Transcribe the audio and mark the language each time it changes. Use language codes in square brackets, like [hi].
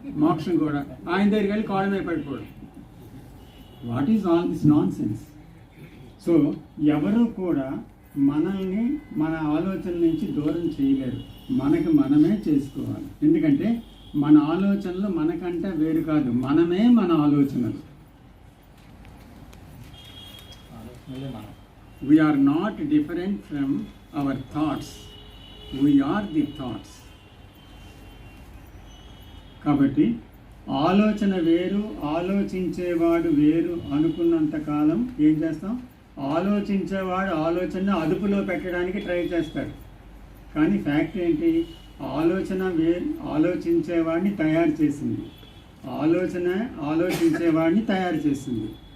[te] మోక్షం కూడా ఆయన దగ్గరికి వెళ్ళి కాడమే పడిపోవడం. [en] What is all this nonsense? [te] So ఎవరు కూడా మనల్ని మన ఆలోచన నుంచి దూరం చేయలేరు. మనకి మనమే చేసుకోవాలి. ఎందుకంటే మన ఆలోచనలు మనకంటే వేరు కాదు, మనమే మన ఆలోచనలు. [en] We are not different from our thoughts. We are the thoughts. [te] కాబట్టి ఆలోచన వేరు, ఆలోచించేవాడు వేరు అనుకున్నంత కాలం ఏం చేస్తాం? ఆలోచించేవాడు ఆలోచన అదుపులో పెట్టడానికి ట్రై చేస్తాడు. కానీ ఫ్యాక్ట్ ఏంటి? ఆలోచన ఆలోచించేవాడిని తయారు చేసింది, ఆలోచన ఆలోచించేవాడిని తయారు చేసింది.